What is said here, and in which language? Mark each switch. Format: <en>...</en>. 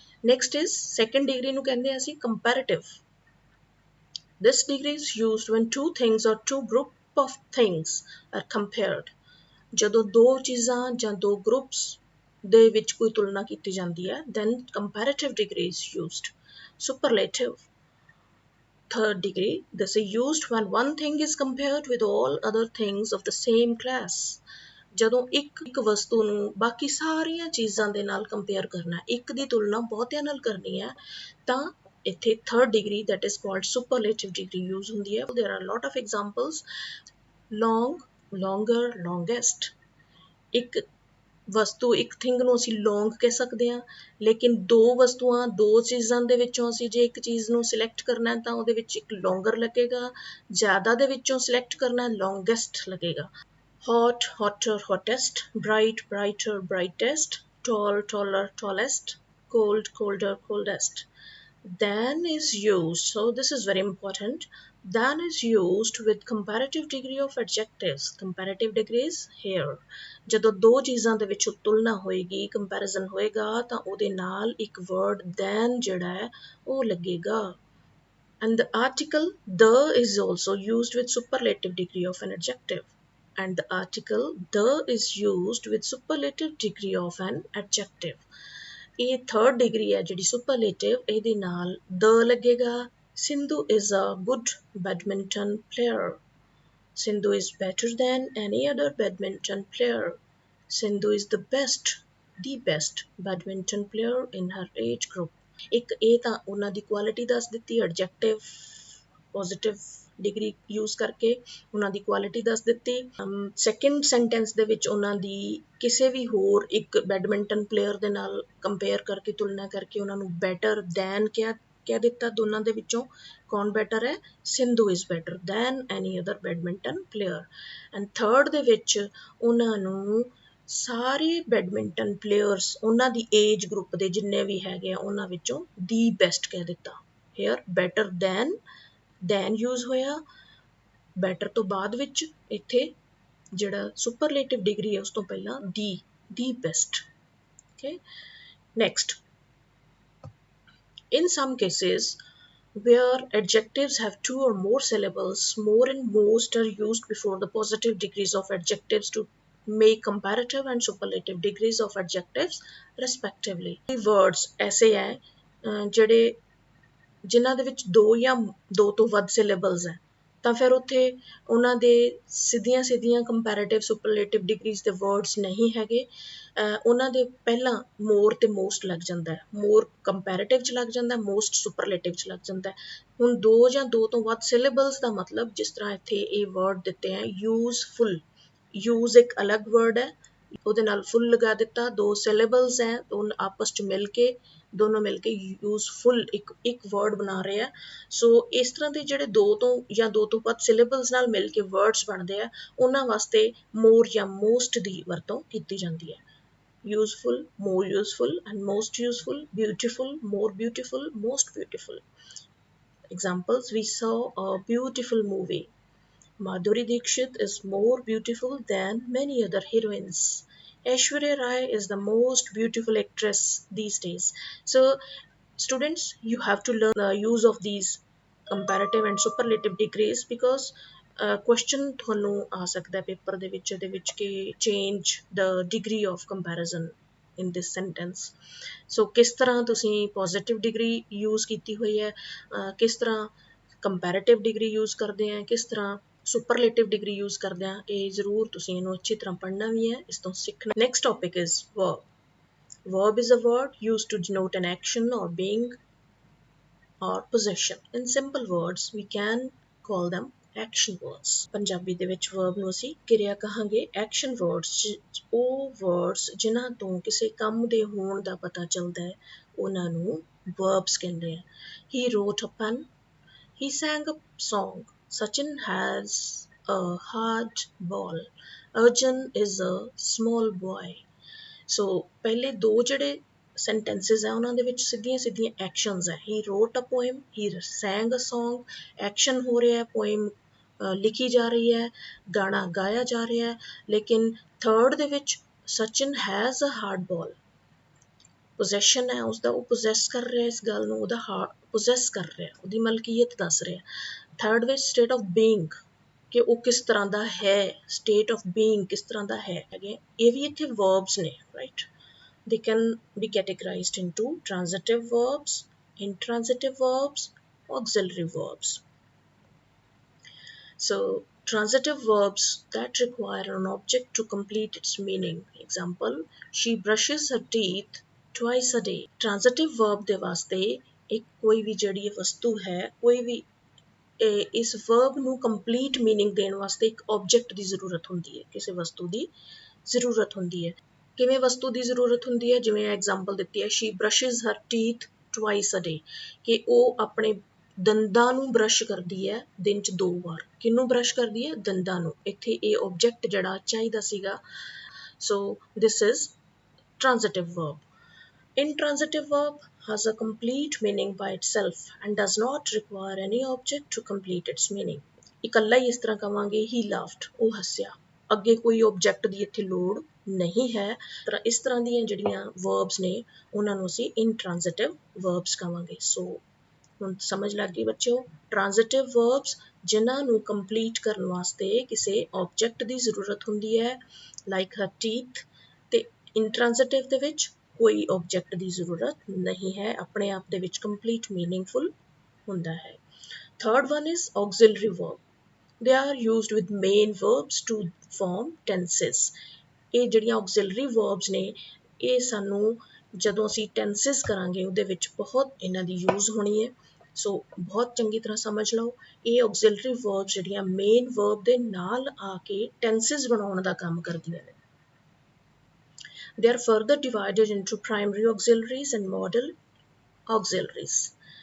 <en>Next is second degree</en> <pa>ਨੂੰ ਕਹਿੰਦੇ ਹਾਂ ਅਸੀਂ</pa> <en>comparative. This degree is used when two things or two group of things are compared.</en> <pa>ਜਦੋਂ ਦੋ ਚੀਜ਼ਾਂ ਜਾਂ ਦੋ groups ਦੇ ਵਿੱਚ ਕੋਈ ਤੁਲਨਾ ਕੀਤੀ ਜਾਂਦੀ ਹੈ,</pa> <en>then comparative degree is used. Superlative, third degree, this is used when one thing is compared with all other things of the same class.</en> <pa>ਜਦੋਂ ਇੱਕ ਵਸਤੂ ਨੂੰ ਬਾਕੀ ਸਾਰੀਆਂ ਚੀਜ਼ਾਂ ਦੇ ਨਾਲ ਕੰਪੇਅਰ ਕਰਨਾ, ਇੱਕ ਦੀ ਤੁਲਨਾ ਬਹੁਤਿਆਂ ਨਾਲ ਕਰਨੀ ਹੈ, ਤਾਂ ਇੱਥੇ third degree</pa> <en>that is called superlative degree</en> <pa>use ਹੁੰਦੀ ਹੈ।</pa> <en>There are a lot of examples: long, longer, longest.</en> <pa>ਇੱਕ ਵਸਤੂ, ਇੱਕ ਥਿੰਗ ਨੂੰ ਅਸੀਂ ਲੌਂਗ ਕਹਿ ਸਕਦੇ ਹਾਂ, ਲੇਕਿਨ ਦੋ ਵਸਤੂਆਂ, ਦੋ ਚੀਜ਼ਾਂ ਦੇ ਵਿੱਚੋਂ ਅਸੀਂ ਜੇ ਇੱਕ ਚੀਜ਼ ਨੂੰ ਸਿਲੈਕਟ ਕਰਨਾ ਤਾਂ ਉਹਦੇ ਵਿੱਚ ਇੱਕ ਲੌਂਗਰ ਲੱਗੇਗਾ, ਜ਼ਿਆਦਾ ਦੇ ਵਿੱਚੋਂ ਸਿਲੈਕਟ ਕਰਨਾ ਲੌਂਗੈਸਟ ਲੱਗੇਗਾ।</pa> <en>Hot, hotter, hottest. Bright, brighter, brightest. Tall, taller, tallest. Cold, colder, coldest. Than is used, so this is very important, than is used with comparative degree of adjectives. Comparative degrees here,</en> <pa>ਜਦੋਂ ਦੋ ਚੀਜ਼ਾਂ ਦੇ ਵਿੱਚ ਤੁਲਨਾ ਹੋਏਗੀ, comparison ਹੋਏਗਾ, ਤਾਂ ਉਹਦੇ ਨਾਲ ਇੱਕ word than ਜਿਹੜਾ ਹੈ ਉਹ ਲੱਗੇਗਾ।</pa> <en>And the article the is also used with superlative degree of an adjective. And the article the is used with superlative degree of an adjective.</en> <pa>ਇਹ third degree ਹੈ ਜਿਹੜੀ superlative, ਇਹਦੇ ਨਾਲ the ਲੱਗੇਗਾ।</pa> <en>Sindhu is a good badminton player. Sindhu is better than any other badminton player. Sindhu is the best badminton player in her age group.</en> <pa>ਇੱਕ ਇਹ ਤਾਂ ਉਹਨਾਂ ਦੀ ਕੁਆਲਿਟੀ ਦੱਸ ਦਿੱਤੀ, adjective positive ਡਿਗਰੀ ਯੂਜ਼ ਕਰਕੇ ਉਹਨਾਂ ਦੀ ਕੁਆਲਿਟੀ ਦੱਸ ਦਿੱਤੀ। ਸੈਕਿੰਡ ਸੈਂਟੈਂਸ ਦੇ ਵਿੱਚ ਉਹਨਾਂ ਦੀ ਕਿਸੇ ਵੀ ਹੋਰ ਇੱਕ ਬੈਡਮਿੰਟਨ ਪਲੇਅਰ ਦੇ ਨਾਲ ਕੰਪੇਅਰ ਕਰਕੇ, ਤੁਲਨਾ ਕਰਕੇ ਉਹਨਾਂ ਨੂੰ ਬੈਟਰ ਦੈਨ ਕਹਿ ਦਿੱਤਾ। ਦੋਨਾਂ ਦੇ ਵਿੱਚੋਂ ਕੌਣ ਬੈਟਰ ਹੈ?</pa> <en>Sindhu is better than any other badminton player.</en> <pa>And third ਦੇ ਵਿੱਚ ਉਹਨਾਂ ਨੂੰ ਸਾਰੇ ਬੈਡਮਿੰਟਨ ਪਲੇਅਰਸ, ਉਹਨਾਂ ਦੀ ਏਜ ਗਰੁੱਪ ਦੇ ਜਿੰਨੇ ਵੀ ਹੈਗੇ ਆ ਉਹਨਾਂ ਵਿੱਚੋਂ ਦੀ ਬੈਸਟ ਕਹਿ ਦਿੱਤਾ। ਹੇਅਰ ਬੈਟਰ ਦੈਨ ਯੂਜ਼ ਹੋਇਆ, ਬੈਟਰ ਤੋਂ ਬਾਅਦ ਵਿੱਚ ਇੱਥੇ ਜਿਹੜਾ ਸੁਪਰਲੇਟਿਵ ਡਿਗਰੀ ਹੈ ਉਸ ਤੋਂ ਪਹਿਲਾਂ ਦੀ best.</pa> <en>Okay, next, in some cases where adjectives have 2 or more syllables, more and most are used before the positive degrees of adjectives to make comparative and superlative degrees of adjectives respectively.</en> <pa>Words</pa> <hi>ऐसे हैं</hi> <pa>ਜਿਹੜੇ ਜਿਨ੍ਹਾਂ ਦੇ ਵਿੱਚ ਦੋ ਜਾਂ ਦੋ ਤੋਂ ਵੱਧ ਸਿਲੇਬਲਸ ਹੈ, ਤਾਂ ਫਿਰ ਉੱਥੇ ਉਹਨਾਂ ਦੇ ਸਿੱਧੀਆਂ ਕੰਪੈਰੇਟਿਵ ਸੁਪਰਲੇਟਿਵ ਡਿਗਰੀਜ਼ ਦੇ ਵਰਡਸ ਨਹੀਂ ਹੈਗੇ। ਉਹਨਾਂ ਦੇ ਪਹਿਲਾਂ ਮੋਰ ਤੇ ਮੋਸਟ ਲੱਗ ਜਾਂਦਾ ਹੈ, ਮੋਰ ਕੰਪੈਰੇਟਿਵ 'ਚ ਲੱਗ ਜਾਂਦਾ, ਮੋਸਟ ਸੁਪਰਲੇਟਿਵ 'ਚ ਲੱਗ ਜਾਂਦਾ। ਹੁਣ ਦੋ ਜਾਂ ਦੋ ਤੋਂ ਵੱਧ ਸਿਲੇਬਲਸ ਦਾ ਮਤਲਬ, ਜਿਸ ਤਰ੍ਹਾਂ ਇੱਥੇ ਇਹ ਵਰਡ ਦਿੱਤੇ ਹੈ ਯੂਜ਼ਫੁਲ, ਯੂਜ਼ ਇੱਕ ਅਲੱਗ ਵਰਡ ਹੈ, ਉਹਦੇ ਨਾਲ ਫੁੱਲ ਲਗਾ ਦਿੱਤਾ, ਦੋ ਸਿਲੇਬਲਸ ਹੈ, ਆਪਸ 'ਚ ਦੋਨੋਂ ਮਿਲ ਕੇ ਯੂਜ਼ਫੁਲ ਇੱਕ ਵਰਡ ਬਣਾ ਰਹੇ ਆ। ਸੋ ਇਸ ਤਰ੍ਹਾਂ ਦੇ ਜਿਹੜੇ ਦੋ ਤੋਂ ਵੱਧ ਸਿਲੇਬਲਸ ਨਾਲ ਮਿਲ ਕੇ ਵਰਡਸ ਬਣਦੇ ਆ, ਉਹਨਾਂ ਵਾਸਤੇ ਮੋਰ ਜਾਂ ਮੋਸਟ ਦੀ ਵਰਤੋਂ ਕੀਤੀ ਜਾਂਦੀ ਹੈ।</pa> <en>useful, more useful and most useful, beautiful, more beautiful, most beautiful. Examples: we saw a beautiful movie. Madhuri Dixit is more beautiful than many other heroines. Aishwarya Rai is the most beautiful actress these days. So students, you have to learn the use of these comparative and superlative degrees, because question</en> <pa>ਤੁਹਾਨੂੰ ਆ ਸਕਦਾ paper ਦੇ ਵਿੱਚ, ਕਿ</pa> <en>change the degree of comparison in this sentence.</en> <pa>So ਕਿਸ ਤਰ੍ਹਾਂ ਤੁਸੀਂ positive degree use ਕੀਤੀ ਹੋਈ ਹੈ, ਕਿਸ ਤਰ੍ਹਾਂ comparative degree use ਕਰਦੇ ਆ, ਕਿਸ ਤਰ੍ਹਾਂ superlative degree use ਕਰਦੇ ਆ, ਇਹ ਜ਼ਰੂਰ ਤੁਸੀਂ ਇਹਨੂੰ ਅੱਛੀ ਤਰ੍ਹਾਂ ਪੜ੍ਹਨਾ ਵੀ ਹੈ, ਇਸ ਤੋਂ ਸਿੱਖਣਾ।</pa> <en>Next topic is verb. Verb is a word used to denote an action or being or possession. In simple words, we can call them action words.</en> <pa>Punjabi ਦੇ ਵਿੱਚ verb ਨੂੰ ਅਸੀਂ ਕਿਰਿਆ ਕਹਾਂਗੇ। action words ਉਹ words ਜਿਨ੍ਹਾਂ ਤੋਂ ਕਿਸੇ ਕੰਮ ਦੇ ਹੋਣ ਦਾ ਪਤਾ ਚੱਲਦਾ ਹੈ, ਉਹਨਾਂ ਨੂੰ verbs ਕਹਿੰਦੇ ਆ।</pa> <en>He wrote a pen. He sang a song. Sachin has a hard ball. Arjun is a small boy.</en> <pa>So ਪਹਿਲੇ ਦੋ ਜਿਹੜੇ sentences ਹੈ ਉਹਨਾਂ ਦੇ ਵਿੱਚ ਸਿੱਧੀਆਂ ਸਿੱਧੀਆਂ actions ਹੈ।</pa> <en>He wrote a poem. He sang a song.</en> <pa>Action ਹੋ ਰਿਹਾ ਹੈ, poem ਲਿਖੀ ਜਾ ਰਹੀ ਹੈ, ਗਾਣਾ ਗਾਇਆ ਜਾ ਰਿਹਾ ਹੈ। ਲੇਕਿਨ</pa> <en>third</en> <pa>ਦੇ ਵਿੱਚ</pa> <en>Sachin has a hard ball.</en> <pa>possession ਹੈ ਉਸਦਾ, ਉਹ possess ਕਰ ਰਿਹਾ ਇਸ ਗੱਲ ਨੂੰ, ਉਹਦਾ possess ਕਰ ਰਿਹਾ, ਉਹਦੀ ਮਲਕੀਅਤ ਦੱਸ ਰਿਹਾ। ਥਰਡ ਵਿੱਚ state of being, ਕਿ ਉਹ ਕਿਸ ਤਰ੍ਹਾਂ ਦਾ ਹੈ, state of being ਕਿਸ ਤਰ੍ਹਾਂ ਦਾ ਹੈ। ਇਹ ਵੀ ਇੱਥੇ verbs ਨੇ, right?</pa> <en>They can be categorized into transitive verbs, intransitive verbs, auxiliary verbs. So transitive verbs that require an object to complete its meaning. Example, she brushes her teeth twice a day.</en> <pa>Transitive verb ਦੇ ਵਾਸਤੇ ਇੱਕ ਕੋਈ ਵੀ ਜਿਹੜੀ ਵਸਤੂ ਹੈ, ਕੋਈ ਵੀ ਇਸ verb ਨੂੰ complete meaning ਦੇਣ ਵਾਸਤੇ ਇੱਕ object ਦੀ ਜ਼ਰੂਰਤ ਹੁੰਦੀ ਹੈ, ਕਿਸੇ ਵਸਤੂ ਦੀ ਜ਼ਰੂਰਤ ਹੁੰਦੀ ਹੈ। ਕਿਵੇਂ ਵਸਤੂ ਦੀ ਜ਼ਰੂਰਤ ਹੁੰਦੀ ਹੈ? ਜਿਵੇਂ ਐਗਜ਼ਾਮਪਲ ਦਿੱਤੀ ਹੈ,</pa> <en>she brushes her teeth twice a day,</en> <pa>ਕਿ ਉਹ ਆਪਣੇ ਦੰਦਾਂ ਨੂੰ ਬਰਸ਼ ਕਰਦੀ ਹੈ ਦਿਨ 'ਚ 2 ਵਾਰ। ਕਿਹਨੂੰ ਬਰਸ਼ ਕਰਦੀ ਹੈ? ਦੰਦਾਂ ਨੂੰ। ਇੱਥੇ ਇਹ object ਜਿਹੜਾ ਚਾਹੀਦਾ ਸੀਗਾ।</pa> <en>So this is transitive verb. Intransitive verb has a complete meaning by itself and does not require any object to complete its meaning.</en> <pa>ਇਕੱਲਾ ਹੀ ਇਸ ਤਰ੍ਹਾਂ ਕਵਾਂਗੇ</pa> <en>he laughed,</en> <pa>ਉਹ ਹੱਸਿਆ, ਅੱਗੇ ਕੋਈ object ਦੀ ਇੱਥੇ ਲੋੜ ਨਹੀਂ ਹੈ। ਇਸ ਤਰ੍ਹਾਂ ਦੀਆਂ ਜਿਹੜੀਆਂ verbs ਨੇ ਉਹਨਾਂ ਨੂੰ ਅਸੀਂ intransitive verbs ਕਵਾਂਗੇ। ਸੋ ਹੁਣ ਸਮਝ ਲੱਗ ਗਈ ਬੱਚਿਓ, transitive verbs ਜਿਨ੍ਹਾਂ ਨੂੰ complete ਕਰਨ ਵਾਸਤੇ ਕਿਸੇ object ਦੀ ਜ਼ਰੂਰਤ ਹੁੰਦੀ ਹੈ,</pa> <en>like her teeth,</en> <pa>ਤੇ intransitive ਦੇ ਵਿੱਚ ਕੋਈ object ਦੀ ਜ਼ਰੂਰਤ ਨਹੀਂ ਹੈ, ਆਪਣੇ ਆਪ ਦੇ ਵਿੱਚ complete meaningful ਹੁੰਦਾ ਹੈ।</pa> <en>Third one is auxiliary verb. They are used with main verbs to form tenses.</en> <pa>ਇਹ ਜਿਹੜੀਆਂ auxiliary verbs ਨੇ, ਇਹ ਸਾਨੂੰ ਜਦੋਂ ਅਸੀਂ tenses ਕਰਾਂਗੇ ਉਹਦੇ ਵਿੱਚ ਬਹੁਤ ਇਹਨਾਂ ਦੀ use ਹੋਣੀ ਹੈ। ਸੋ ਬਹੁਤ ਚੰਗੀ ਤਰ੍ਹਾਂ ਸਮਝ ਲਓ, ਇਹ auxiliary verbs ਜਿਹੜੀਆਂ main verb ਦੇ ਨਾਲ ਆ ਕੇ tenses ਬਣਾਉਣ ਦਾ ਕੰਮ ਕਰਦੀਆਂ ਨੇ।</pa> <en>They are further divided into primary auxiliaries and modal auxiliaries.</en>